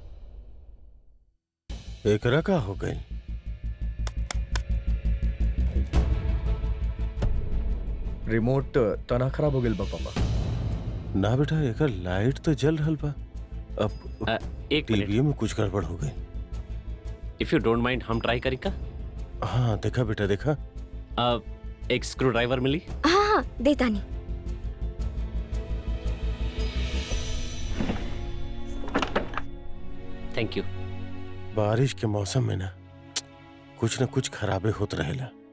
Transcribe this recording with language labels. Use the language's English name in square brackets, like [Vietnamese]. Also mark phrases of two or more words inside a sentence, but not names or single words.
[Bhojpuri] एकरा का हो गई? रिमोट तना खराब हो गई बा पापा। ना बेटा, एकर लाइट तो जल रहल बा। अब एक मिनट, टीवी में कुछ गड़बड़ हो गई। [English] if you don't mind [Bhojpuri] हम ट्राई करें का? हाँ देखा बेटा, देखा। एक स्क्रू ड्राइवर मिली? हाँ हाँ देता नहीं। [English] Thank you. [Bhojpuri] बारिश के मौसम में ना कुछ खराबे होत रहेला।